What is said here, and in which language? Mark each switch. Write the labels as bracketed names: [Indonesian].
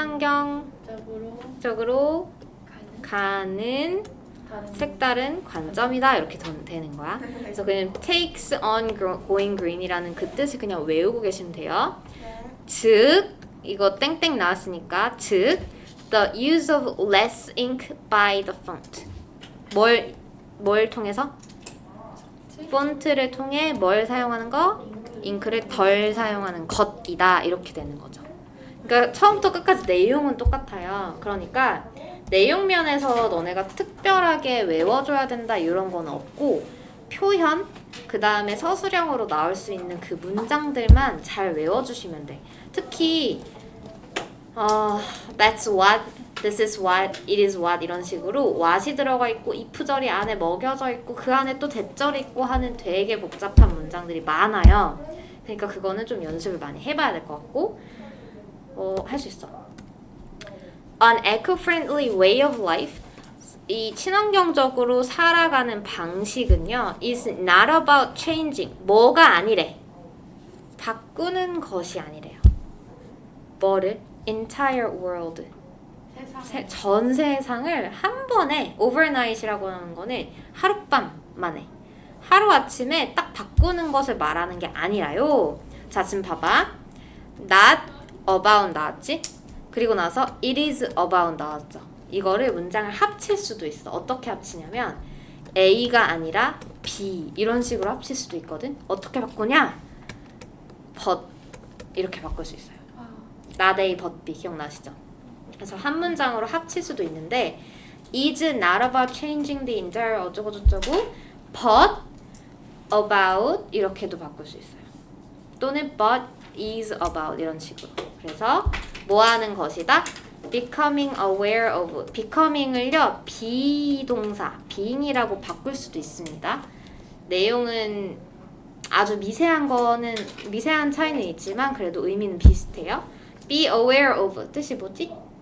[Korean] 친환경적으로 가는 색다른 관점이다. 이렇게 되는 거야. 그래서 그냥 takes on going green 이라는 그 뜻을 그냥 외우고 계시면 돼요. [English] 즉, 이거 땡땡 나왔으니까 즉 the use of less ink by the font. [Korean] 뭘 통해서? 폰트를 통해 뭘 사용하는 거? 잉크를 덜 사용하는 것이다. 이렇게 되는 거죠. 그러니까 처음부터 끝까지 내용은 똑같아요. 그러니까 내용 면에서 너네가 특별하게 외워줘야 된다 이런 건 없고, 표현, 그 다음에 서술형으로 나올 수 있는 그 문장들만 잘 외워주시면 돼. 특히 that's what, this is what, it is what 이런 식으로 what이 들어가 있고 if절이 안에 먹여져 있고 그 안에 또 대절이 있고 하는 되게 복잡한 문장들이 많아요. 그러니까 그거는 좀 연습을 많이 해봐야 될 것 같고, 할 수 있어. [English] An eco-friendly way of life, 이 친환경적으로 살아가는 방식은요, is not about changing. [Korean] 뭐가 아니래. 바꾸는 것이 아니래요. 뭐를? [English] Entire world. [Korean] 전 세상을 한 번에, overnight이라고 하는 거는 하룻밤 만에, 하루아침에 딱 바꾸는 것을 말하는 게 아니라요. 자, 지금 봐봐. [English] Not about 나왔지? [Korean] 그리고 나서 it is about 나왔죠. 이거를 문장을 합칠 수도 있어. 어떻게 합치냐면 A가 아니라 B 이런 식으로 합칠 수도 있거든. 어떻게 바꾸냐? but 이렇게 바꿀 수 있어요. not A but B 기억나시죠? 그래서 한 문장으로 합칠 수도 있는데 is not about changing the entire 어쩌고저쩌고 but about 이렇게도 바꿀 수 있어요. [English] 또는 but is about 이런 식으로. [Korean] 그래서 뭐 하는 것이다? becoming aware of. becoming을요 비동사 being이라고 바꿀 수도 있습니다. 내용은 아주 미세한 차이는 있지만 그래도 의미는 비슷해요. [English] Be aware of 뜻이 뭐지?